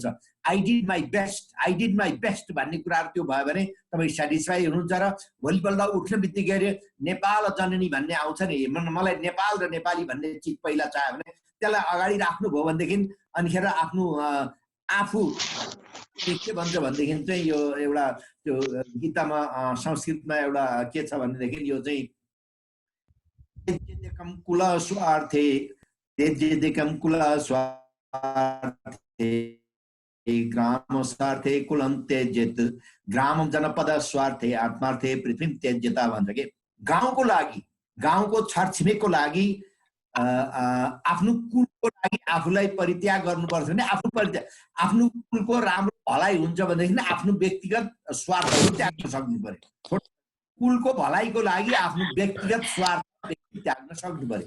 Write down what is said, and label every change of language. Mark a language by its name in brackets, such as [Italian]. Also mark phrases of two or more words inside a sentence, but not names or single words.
[English] I did my best [Nepali] भन्ने कुराहरु त्यो भयो भने तपाई स्याटिस्फाई हुनुहुन्छ र भोलिपल्ट उठ्ने बित्तिकै नेपाल जननी भन्ने आउँछ नि, मलाई नेपाल र नेपाली भन्ने चीज पहिला चाह्यो भने त्यसलाई अगाडि राख्नु भयो भनेदेखि अनिखेर आफ्नो आफू के भन्छ भनेदेखि चाहिँ यो एउटा त्यो गीतामा संस्कृतमा एउटा के छ भनेदेखि यो चाहिँ [Sanskrit] त्यज्येकम कुल स्वार्थे त्यज्येकम कुल स्वार्थे ग्राम स्वार्थे कुलम त्यज्येत ग्रामम जनपद स्वार्थे आत्मार्थे पृथ्वीम त्यज्यता [Nepali] भन्छ के। गाउँको लागि, गाउँको छरछिमेकको लागि, आफ्नो कुलको लागि आफूलाई परित्याग गर्नुपर्छ भने आफ्नो कुलको राम्रो भलाइ हुन्छ भनेदेखि आफ्नो व्यक्तिगत स्वार्थहरू त्याग्न सक्नु पर्यो। कुलको भलाइको लागि आफ्नो व्यक्तिगत स्वार्थ त्याग्न सक्नु पर्यो।